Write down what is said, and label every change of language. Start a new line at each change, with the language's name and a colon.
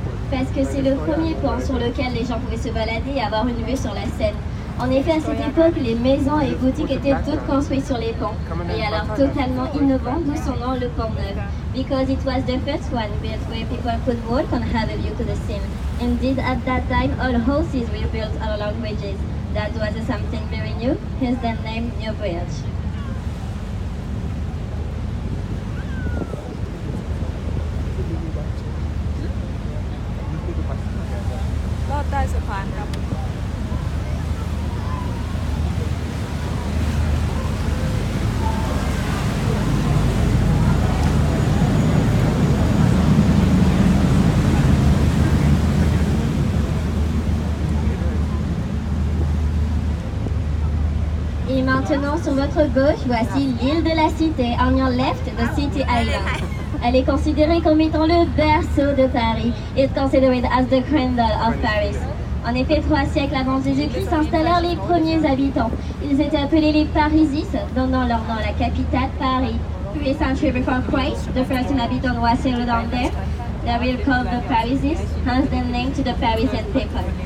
French: Parce que c'est le premier pont sur lequel les gens pouvaient se balader et avoir une vue sur la Seine. En effet, à cette époque, les maisons et boutiques étaient toutes construites sur les ponts. Et alors, totalement innovant, d'où son nom, le pont neuf.
English: Because it was the first one built where people could walk and have a view to the Seine. Indeed, at that time, all houses were built along bridges. That was something very new, hence the name New Bridge.
Thai: ลอดใต้สะพานครับ
French: Et maintenant, sur votre gauche, voici l'île de la Cité.
English: On your left, the City Island.
French: Elle est considérée comme étant le berceau de Paris.
English: It's considered as the cradle of Paris.
French: En effet, 3 siècles avant Jésus-Christ s'installèrent les premiers habitants. Ils étaient appelés les Parisis, donnant leur nom à la capitale, Paris.
English: 3 centuries before Christ, the first inhabitant was settled down there. They were called the Parisis, hence the name to the Parisian people.